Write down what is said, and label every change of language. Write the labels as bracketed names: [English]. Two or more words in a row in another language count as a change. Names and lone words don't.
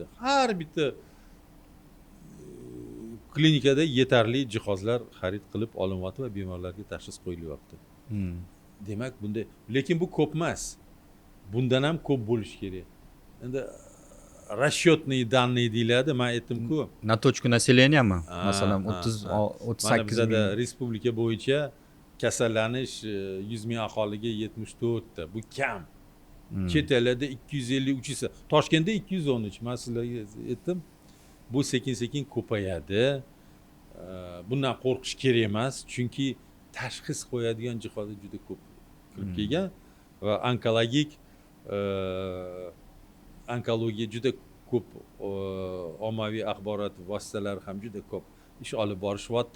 [Uzbek] Har bitta klinikada yetarli jihozlar xarid qilib olinyapti va bemorlarga tashxis qo'yilyapti. Demak, bunda lekin bu ko'p emas. Bundan ham ko'p bo'lishi kerak. Endi [Russian] расчетные данные [Uzbek] deyiladi, men aytdim-ku. [Russian] Na точку населенияmi? [Uzbek] Masalan 38 bizada respublika bo'yicha kasallanish 100 ming aholiga 74 ta. Bu kam. Chet ellarda 250-300. Toshkentda 213. Men sizlarga aytdim. Bu sekin-sekin ko'payadi. Bundan qo'rqish kerak emas, chunki tashxis qo'yadigan jihozlar juda ko'p kirib kelgan va onkologiya juda ko'p ommaviy axborot vositalari ham juda ko'p ish olib borishyapti.